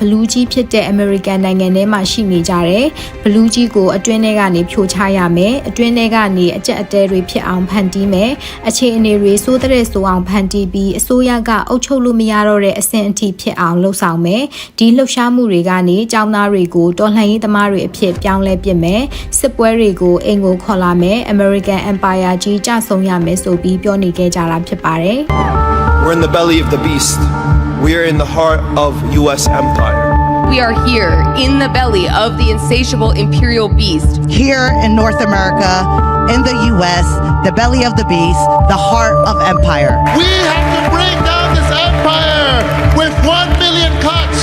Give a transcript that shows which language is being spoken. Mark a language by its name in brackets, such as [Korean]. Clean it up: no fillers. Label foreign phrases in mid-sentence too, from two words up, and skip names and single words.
[Burmese] လူးကြီးဖြစ်တဲ့အမေရိကန်နိုင်ငံထဲမှာရှိနေကြတယ်။ဘလူးကြီးကိုအတွင်းထဲကနေဖြိုချရမယ်။အတွင်းထဲကနေအကြက်အတဲတွေဖြစ်အောင်ဖန်တီးမယ်။အခြေအနေတွေစိုးတဲ့ဆိုအောင်ဖန်တီးပြီးအစိုးရကအုပ်ချုပ်လို့မရတော့တဲ့အဆင့်အထိဖြစ်အောင်လှုပ်ဆောင်မယ်။ဒီလှုပ်ရှားမှုတွေကနေចောင်းသားတွေကိုတော်လှန်ရေးသမားတွေအဖြစ်ပြောင်းလဲပစ်မယ်။စစ်ပွဲတွေကိုအင်ကိုခေါ်လာမယ် [English] American Empire [Burmese] ကြီးကြဆုံရမယ်ဆိုပြီးပြောနေခဲ့ကြတာဖြစ်ပါတယ် [English] We're in the belly of the beast. We are in the heart of U.S. empire. We are here in the belly of the insatiable imperial beast. Here in North America, in the U.S., the belly of the beast, the heart of empire. We have to bring down this empire with 1 million cuts.